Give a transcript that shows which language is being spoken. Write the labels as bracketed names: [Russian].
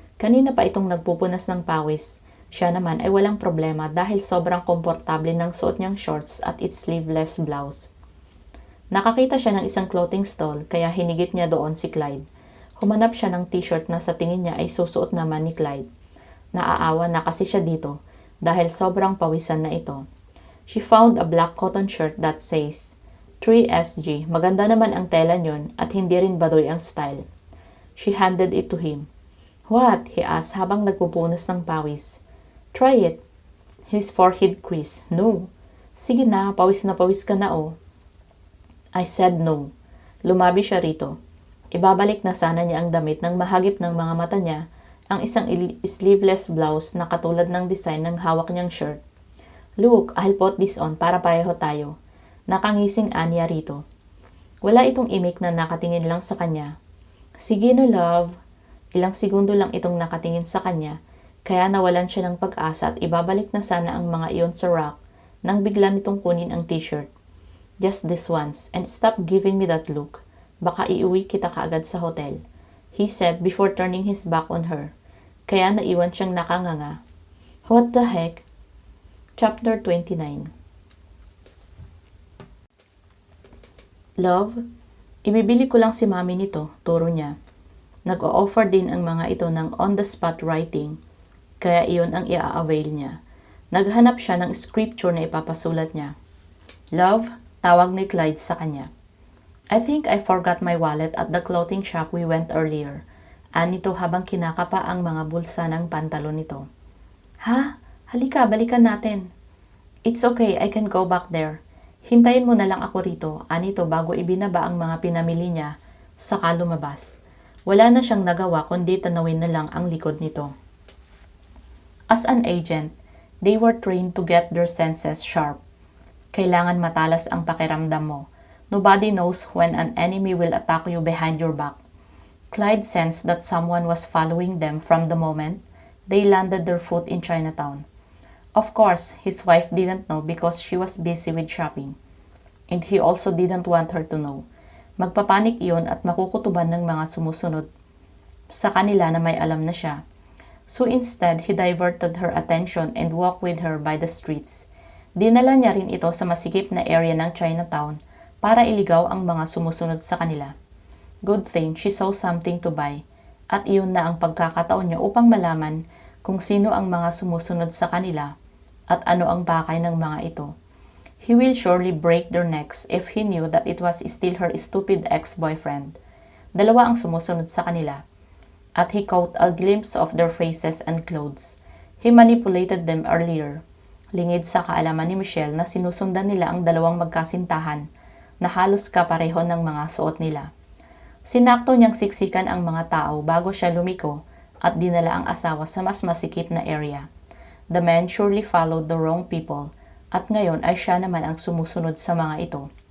[Filipino] Kanina pa itong nagpupunas ng pawis. Siya naman ay walang problema dahil sobrang komportable ng suot niyang shorts at its sleeveless blouse. Nakakita siya ng isang clothing stall kaya hinigit niya doon si Clyde. Humanap siya ng t-shirt na sa tingin niya ay susuot naman ni Clyde. Naaawa na kasi siya dito dahil sobrang pawisan na ito. [English] She found a black cotton shirt that says 3SG. [Filipino] Maganda naman ang tela niyon at hindi rin badoy ang style. [English] She handed it to him. What? He asked [Filipino] habang nagpupunas ng pawis. [English] Try it. His forehead creased. No. [Filipino] Sige na pawis ka na oh. [English] I said no. [Filipino] Lumabi siya rito. Ibabalik na sana niya ang damit nang mahagip ng mga mata niya ang isang sleeveless blouse na katulad ng design ng hawak niyang shirt. [English] Look, I'll put this on [Filipino] para pareho tayo. Nakangising Anya rito. Wala itong imik na nakatingin lang sa kanya. Sige no love. Ilang segundo lang itong nakatingin sa kanya, kaya nawalan siya ng pag-asa at ibabalik na sana ang mga iyon sa rack nang bigla nitong kunin ang t-shirt. [English] Just this once, and stop giving me that look. [Filipino] Baka iuwi kita kaagad sa hotel, [English] he said before turning his back on her. [Filipino] Kaya naiwan siyang nakanganga. [English] What the heck? Chapter 29. [Filipino] Love, ibibili ko lang si mami nito, turo niya. Nag-o-offer din ang mga ito ng on-the-spot writing, kaya iyon ang i-avail niya. Naghanap siya ng scripture na ipapasulat niya. Love, tawag ni Clyde sa kanya. [English] I think I forgot my wallet at the clothing shop we went earlier. [Filipino] Anito habang kinakapa ang mga bulsa ng pantalon nito. Ha? Halika, balikan natin. [English] It's okay, I can go back there. [Filipino] Hintayin mo na lang ako rito, anito bago ibinaba ang mga pinamili niya, saka lumabas. Wala na siyang nagawa kundi tanawin na lang ang likod nito. [English] As an agent, they were trained to get their senses sharp. [Filipino] Kailangan matalas ang pakiramdam mo. [English] Nobody knows when an enemy will attack you behind your back. Clyde sensed that someone was following them from the moment they landed their foot in Chinatown. Of course, his wife didn't know because she was busy with shopping. And he also didn't want her to know. [Filipino] Magpapanik iyon at makukutuban ng mga sumusunod sa kanila na may alam na siya. [English] So instead, he diverted her attention and walked with her by the streets. [Filipino] Dinala niya rin ito sa masikip na area ng Chinatown para iligaw ang mga sumusunod sa kanila. [English] Good thing she saw something to buy [Filipino] at iyon na ang pagkakataon niya upang malaman kung sino ang mga sumusunod sa kanila at ano ang pakay ng mga ito. [English] He will surely break their necks if he knew that it was still her stupid ex-boyfriend. [Filipino] Dalawa ang sumusunod sa kanila. [English] At he caught a glimpse of their faces and clothes. He manipulated them earlier. [Filipino] Lingid sa kaalaman ni Michelle na sinusundan nila ang dalawang magkasintahan na halos kapareho ng mga suot nila. Sinakto niyang siksikan ang mga tao bago siya lumiko at dinala ang asawa sa mas masikip na area. [English] The man surely followed the wrong people [Filipino] at ngayon ay siya naman ang sumusunod sa mga ito.